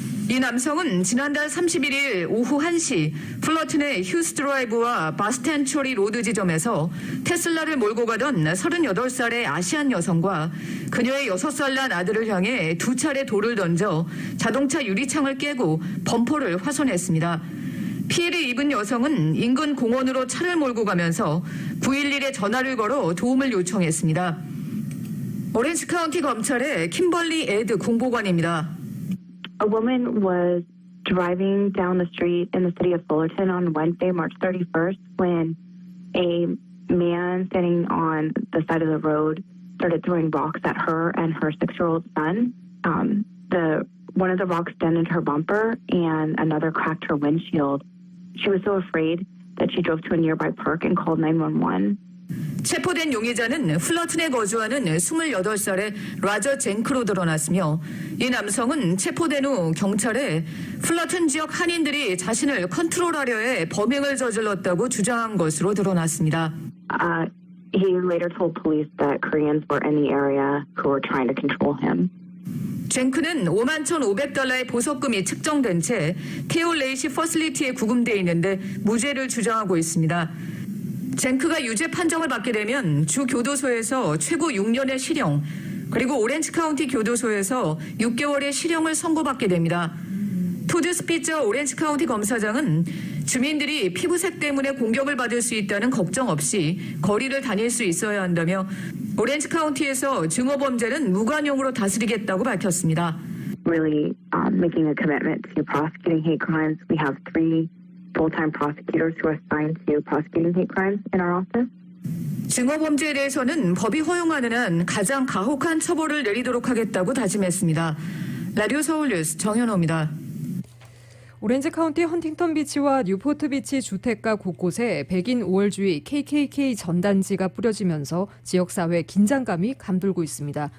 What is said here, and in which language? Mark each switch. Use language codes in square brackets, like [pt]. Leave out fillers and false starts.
[ko] 이 남성은 지난달 31일 오후 1시 플러튼의 휴스 드라이브와 바스텐초리 로드 지점에서 테슬라를 몰고 가던 38살의 아시안 여성과 그녀의 6살 난 아들을 향해 2차례 돌을 던져 자동차 유리창을 깨고 범퍼를 훼손했습니다. 피해를 입은 여성은 인근 공원으로 차를 몰고 가면서 911에 전화를 걸어 도움을 요청했습니다. 오렌지 카운티 검찰의 킴벌리 에드 공보관입니다. [en] A woman was driving down the street in the city of Fullerton on Wednesday, March 31st, when a man standing on the side of the road started throwing rocks at her and her 6-year-old son. One of the rocks dented her bumper and another cracked her windshield. She was so afraid that she drove to a nearby park and called 911. [ko] 체포된 용의자는 플러튼에 거주하는 28살의 라저 젠크로 드러났으며 이 남성은 체포된 후 경찰에 플러튼 지역 한인들이 자신을 컨트롤하려 해 범행을 저질렀다고 주장한 것으로 드러났습니다. [en] He later told police that Koreans were in the area who were trying to control him. [ko] 젠크는 51,500달러의 보석금이 측정된 채 케올 레이시 퍼슬리티에 구금돼 있는데 무죄를 주장하고 있습니다. 젠크가 유죄 판정을 받게 되면 주 교도소에서 최고 6년의 실형, 그리고 오렌지 카운티 교도소에서 6개월의 실형을 선고받게 됩니다. 토드 스피처 오렌지 카운티 검사장은 주민들이 피부색 때문에 공격을 받을 수 있다는 걱정 없이 거리를 다닐 수 있어야 한다며 오렌지 카운티에서 증오 범죄는 무관용으로 다스리겠다고 밝혔습니다. [en] Really making a commitment to prosecuting hate crimes. We have 3 full-time prosecutors who are assigned to prosecuting hate crimes in our office. [ko] 증오 범죄에 대해서는 법이 허용하는 한 가장 가혹한 처벌을 내리도록 하겠다고 다짐했습니다. 라디오 서울 뉴스 정현호입니다. 오렌지 카운티 헌팅턴 비치와 뉴포트 비치 주택가 곳곳에 백인 5월주의 KKK 전단지가 뿌려지면서 지역사회 긴장감이 감돌고 있습니다.